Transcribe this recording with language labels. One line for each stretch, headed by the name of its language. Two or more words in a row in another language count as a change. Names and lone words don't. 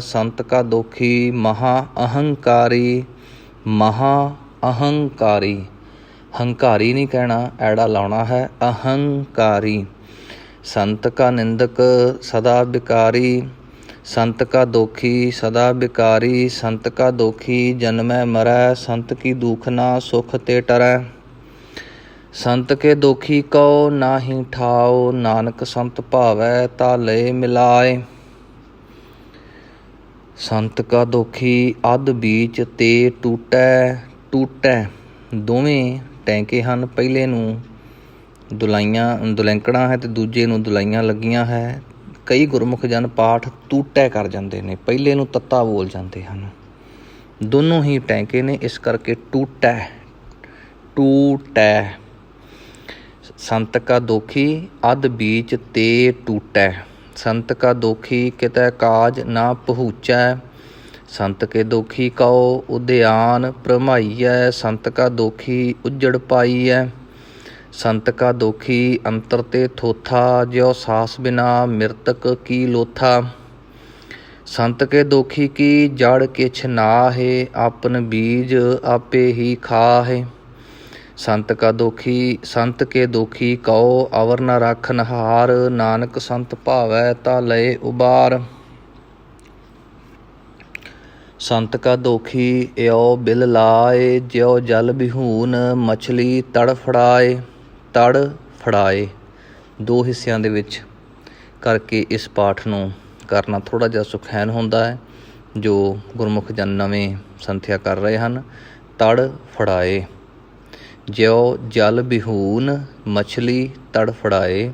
Punjabi: ਸੰਤ ਕਾ ਦੋਖੀ ਮਹਾ ਅਹੰਕਾਰੀ, ਮਹਾ ਅਹੰਕਾਰੀ, ਹੰਕਾਰੀ ਨਹੀਂ ਕਹਿਣਾ, ਐੜਾ ਲਾਉਣਾ ਹੈ, ਅਹੰਕਾਰੀ। ਸੰਤ ਕਾ ਨਿੰਦਕ ਸਦਾ ਬਿਕਾਰੀ, ਸੰਤ ਕਾ ਦੋਖੀ ਸਦਾ ਬਿਕਾਰੀ। ਸੰਤ ਕਾ ਦੋਖੀ ਜਨਮੈ ਮਰੈ, ਸੰਤ ਕੀ ਦੂਖ ਨਾ ਸੁਖ ਤੇ ਟਰੈ। ਸੰਤ ਕੇ ਦੋਖੀ ਕਹੋ ਨਾਹਿ ਠਾਓ, ਨਾਨਕ ਸੰਤ ਭਾਵੈ ਤਾ ਲਯ ਮਿਲਾਏ। ਸੰਤ ਕਾ ਦੋਖੀ ਅਧ ਬੀਚ ਤੇ ਟੂਟੈ ਟੂਟੈ। ਦੋਵੇਂ ਟੈਂਕੇ ਹਨ। ਪਹਿਲੇ ਨੂੰ ਦੁਲੈਂਕਣਾ ਹੈ ਅਤੇ ਦੂਜੇ ਨੂੰ ਦੁਲਾਈਆਂ ਲੱਗੀਆਂ ਹੈ। ਕਈ ਗੁਰਮੁਖ ਜਨ ਪਾਠ ਟੂਟੈ ਕਰ ਜਾਂਦੇ ਨੇ, ਪਹਿਲੇ ਨੂੰ ਤੱਤਾ ਬੋਲ ਜਾਂਦੇ ਹਨ। ਦੋਨੋਂ ਹੀ ਟੈਂਕੇ ਨੇ, ਇਸ ਕਰਕੇ ਟੂਟੈ ਟੂਟੈ। ਸੰਤ ਕਾ ਦੋਖੀ ਅਧ ਬੀਚ ਤੇ ਟੂਟੈ। ਸੰਤ ਕਾ ਦੋਖੀ ਕਿਤੈ ਕਾਜ ਨਾ ਪਹੁੰਚੈ। ਸੰਤ ਕੇ ਦੋਖੀ ਕਹੋ ਉਦਿਆਨ ਭਰਮਾਈਐ। ਸੰਤ ਕਾ ਦੋਖੀ ਉਜੜ ਪਾਈਐ। ਸੰਤ ਕਾ ਦੋਖੀ ਅੰਤਰ ਤੇ ਥੋਥਾ, ਜਿਉ ਸਾਸ ਬਿਨਾ ਮ੍ਰਿਤਕ ਕੀ ਲੋਥਾ। ਸੰਤ ਕੇ ਦੋਖੀ ਕੀ ਜੜ ਕਿਛ ਨਾਹੇ, ਆਪਨ ਬੀਜ ਆਪੇ ਹੀ ਖਾਹੇ। ਸੰਤ ਕੇ ਦੋਖੀ ਕਹੋ ਅਵਰ ਨ ਰਾਖਨ ਹਾਰ, ਨਾਨਕ ਸੰਤ ਭਾਵੈ ਤਾ ਲਯ ਉਬਾਰ। ਸੰਤ ਕਾ ਦੋਖੀ ਯੋ ਬਿਲ ਲਾਏ, ਜਿਉ ਜਲ ਬਿਹੂਨ ਮਛਲੀ ਤੜਫੜਾਏ। ਤੜਫੜਾਏ ਦੋ ਹਿੱਸਿਆਂ ਦੇ ਵਿੱਚ ਕਰਕੇ ਇਸ ਪਾਠ ਨੂੰ ਕਰਨਾ ਥੋੜ੍ਹਾ ਜਿਹਾ ਸੁਖੈਨ ਹੁੰਦਾ ਹੈ। ਜੋ ਗੁਰਮੁਖ ਜਨ ਨਵੇਂ ਸੰਥਿਆ ਕਰ ਰਹੇ ਹਨ, ਤੜਫੜਾਏ। ਜਿਉ ਜਲ ਬਿਹੂਨ ਮਛਲੀ ਤੜਫੜਾਏ।